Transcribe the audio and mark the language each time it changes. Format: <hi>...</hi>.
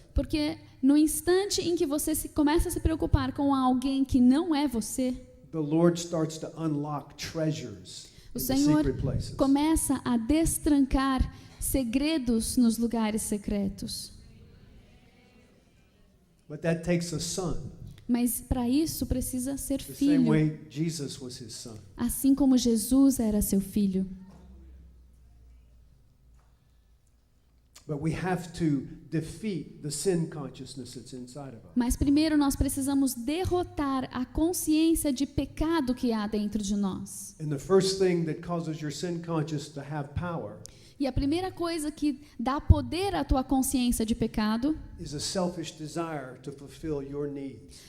<pt>Porque no instante em que você começa a se preocupar com alguém que não é você,</pt> <en>the Lord starts to unlock treasures</en> <pt>o</pt> <en>in the</en> <pt>Senhor</pt> <en>secret places.</en> <pt>começa a destrancar segredos nos lugares secretos.</pt> <en>But that takes a son,</en> <pt>Mas para isso precisa ser</pt> <en>the same</en> <pt>filho,</pt> <en>way Jesus was his son.</en> <pt>assim como Jesus era seu filho.</pt> <en>But we have to defeat the sin consciousness that's inside of us.</en> <pt>Mas primeiro nós precisamos derrotar a consciência de pecado que há dentro de nós.</pt> <en>And the first thing that causes your sin conscious to have power</en> <pt>E a primeira coisa que dá poder à tua consciência de pecado</pt> <en>is a selfish desire to fulfill your needs.</en>